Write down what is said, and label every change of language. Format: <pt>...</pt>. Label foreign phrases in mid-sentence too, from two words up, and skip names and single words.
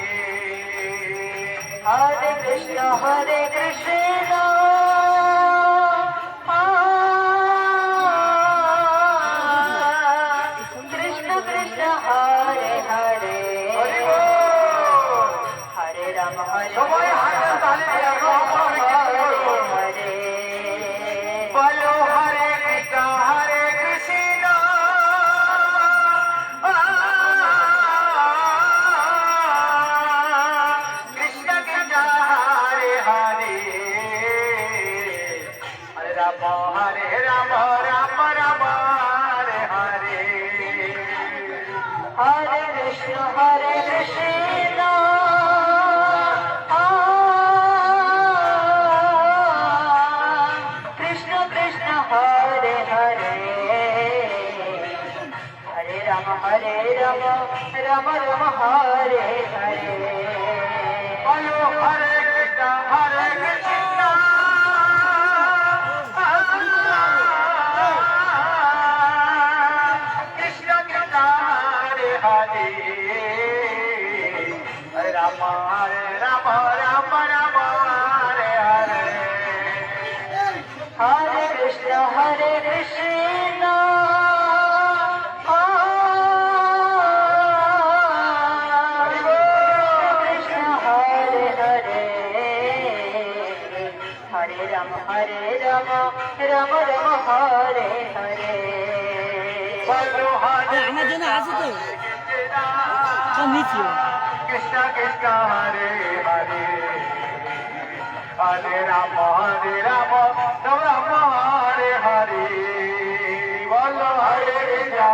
<sa>हरे कृष्ण, हरे कृष्ण. कृष्ण कृष्ण, हरे हरे.</sa> <bn>হরি বোল.</bn> <sa>हरे राम,</sa> <bn>সবাই হাতের তালি দিয়ে ভগবানকে জয় করুন।</bn> <sa>हरे. বলো হরে কৃষ্ণ, হরে কৃষ্ণ। কৃষ্ণ কৃষ্ণ, হরে হরে। হরে রাম, রাম রাম, হরে হরে। हरे कृष्ण, हरे कृष्ण. कृष्ण कृष्ण, हरे हरे. हरे राम, राम राम, हरे हरे. বলো হরে কৃষ্ণ, হরে কৃষ্ণ। কৃষ্ণ কৃষ্ণ, হরে হরে। হরে রাম, রাম রাম, হরে হরে। हरे कृष्ण, हरे कृष्ण. कृष्ण हरे हरे. हरे राम, राम राम, हरे हरे.</sa> <bn>বলো হরে আমার জন্য আছে তো কৃষ্ণ। নিচে</bn> <sa>কৃষ্ণ কৃষ্ণ হরে হরে হরে রাম রাম রাম হরে হরে বল হরে রাম</sa>